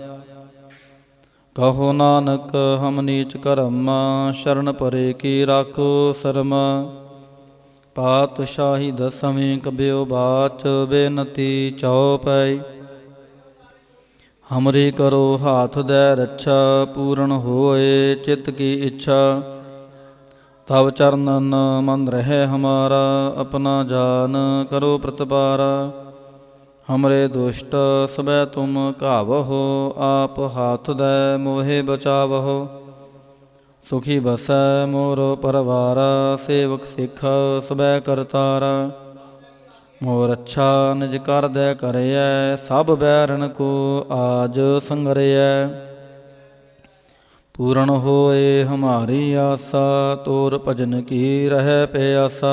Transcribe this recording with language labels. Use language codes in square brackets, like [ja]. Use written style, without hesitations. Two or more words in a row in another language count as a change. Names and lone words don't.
[pa] ਕਹੋ ਨਾਨਕ ਹਮ ਨੀਚ ਕਰਮ, ਸ਼ਰਨ ਪਰੇ ਕੀ ਰਾਖੋ ਸਰਮ। ਪਾਤਸ਼ਾਹੀ ਦਸਵੀਂ ਕਬਿਓ ਬਾਚ, ਬੇਨਤੀ ਚਉਪਈ। [bra] ਹਮਰੀ ਕਰੋ ਹਾਥ ਦੈ ਰੱਛਾ, ਪੂਰਨ ਹੋਏ ਚਿਤ ਕੀ ਇੱਛਾ। तव चरणन मन रहे हमारा, अपना जान करो प्रतिपारा। हमरे दुष्ट सबै तुम कावहो, आप हाथ दे मोहे बचावहो। सुखी बसै मोर परवारा, सेवक सिख सबै करतारा। मोर अच्छा निज कर दे करियै, सब बैरन को आज संगरियै। पूर्ण होए हमारी आसा, तोर भजन की रह प्यासा।